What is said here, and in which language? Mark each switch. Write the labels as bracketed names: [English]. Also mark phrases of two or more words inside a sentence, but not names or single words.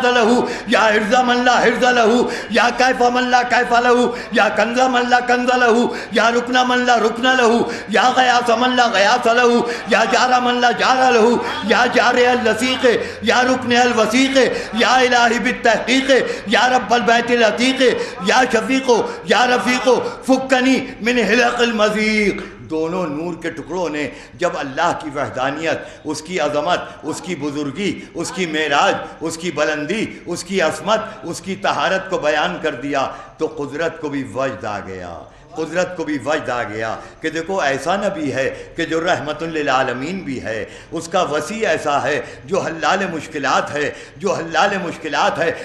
[Arabic] لہو یا حرز من لا حرز لہو یا کیف من لا کیف لہو یا کنز من لا کنز لہو یا رکن من لا رکن لہو یا غیاث من لا غیاث لہو یا جار من لا جار لہو یا جار اللسیق یا رکن الوسیق یا الہی بالتحقیق یا رب البیت العتیق یا شفیق یا رفیق فکنی من حلق المضیق. [Urdu] دونوں نور کے ٹکڑوں نے جب اللہ کی وحدانیت، اس کی عظمت، اس کی بزرگی، اس کی معراج، اس کی بلندی، اس کی عصمت، اس کی طہارت کو بیان کر دیا تو قدرت کو بھی وجد آ گیا. قدرت کو بھی وجد آ گیا کہ دیکھو ایسا نبی ہے کہ جو رحمت للعالمین بھی ہے، اس کا وسیع ایسا ہے جو حلال مشکلات ہے، جو حلال مشکلات ہے.